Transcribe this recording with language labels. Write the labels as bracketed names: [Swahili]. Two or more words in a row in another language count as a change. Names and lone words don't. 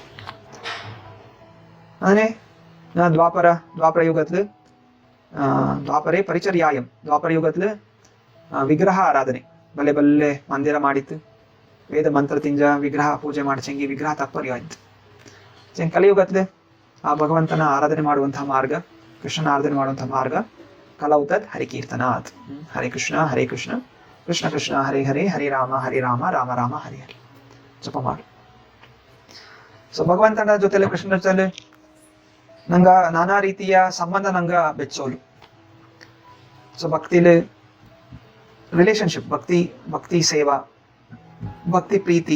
[Kodava] ಅಂದ್ರೆ ದ್ವಾಪರ ಯುಗತ್ಲು [Sanskrit] ದ್ವಾಪರೇ ಪರಿಚರ್ಯಾಯಂ, [Kodava] ದ್ವಾಪರ ಯುಗತ್ಲು ವಿಗ್ರಹ ಆರಾಧನೆ ಬಲ್ಲೆ ಬಲ್ಲೆ ಮಂದಿರ ಮಾಡಿತ್ತು, ವೇದ ಮಂತ್ರ ತಿಂಜ ವಿಗ್ರಹ ಪೂಜೆ ಮಾಡ್ಚಂಗಿ ವಿಗ್ರಹ ತಪ್ಪರಿ ಆಯ್ತು. ಕಲಿಯುಗತ್ಲೆ ಆ ಭಗವಂತನ ಆರಾಧನೆ ಮಾಡುವಂತಹ ಮಾರ್ಗ, ಕೃಷ್ಣನ ಆರಾಧನೆ ಮಾಡುವಂತಹ ಮಾರ್ಗ [Sanskrit] ಕಲೌತದ್ ಹರಿಕೀರ್ತನಾಥ್. ಹರೇ ಕೃಷ್ಣ ಕೃಷ್ಣ ಕೃಷ್ಣ ಹರೇ ಹರೇ, ಹರೇ ರಾಮ ರಾಮ ರಾಮ ಹರೇ ಹರೇ [Kodava] ಜಪ ಮಾಡು. ಸೊ ಭಗವಂತನ ಜೊತೆಲೆ ಕೃಷ್ಣನ ಜೊತೆಲೆ ನಂಗ ನಾನಾ ರೀತಿಯ ಸಂಬಂಧ ನಂಗ ಬೆಚ್ಚೋಲು. ಸೊ ಭಕ್ತಿಲಿ ರಿಲೇಶನ್ಶಿಪ್, ಭಕ್ತಿ ಸೇವಾ, ಭಕ್ತಿ ಪ್ರೀತಿ.